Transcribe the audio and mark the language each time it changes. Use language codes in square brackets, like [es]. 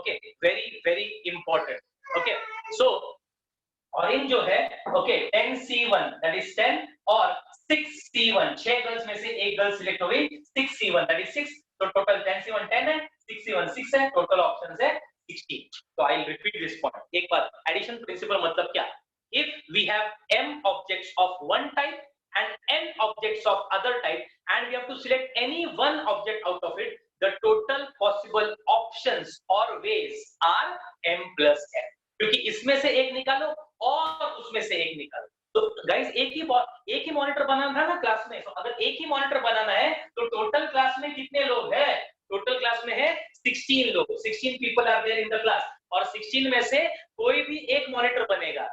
[hi] Okay, very very important. Okay, सो ORing जो है, okay, 10C1 that is 10 और 6C1, 6 girls में से एक गर्ल सिलेक्ट हो गई, 6C1 दैट इज 6। तो टोटल 10C1 10 है, 6C1 6 है, टोटल ऑप्शंस है 16। तो [en] I will repeat this point [hi] एक बार। एडिशन प्रिंसिपल मतलब क्या? [en] If we have m objects of one type and n objects of other type and we have to select any one object out of it, the total possible options or ways are m plus n. [hi] क्योंकि इसमें से एक निकालो और उसमें से एक निकालो। तो गाइस एक ही मॉनिटर बनाना था ना क्लास में, तो अगर एक ही मॉनिटर बनाना है तो टोटल क्लास में कितने लोग हैं? टोटल क्लास में है 16 लोग, [en] 16 people are there in the class, [hi] और 16 में से कोई भी एक मॉनिटर बनेगा।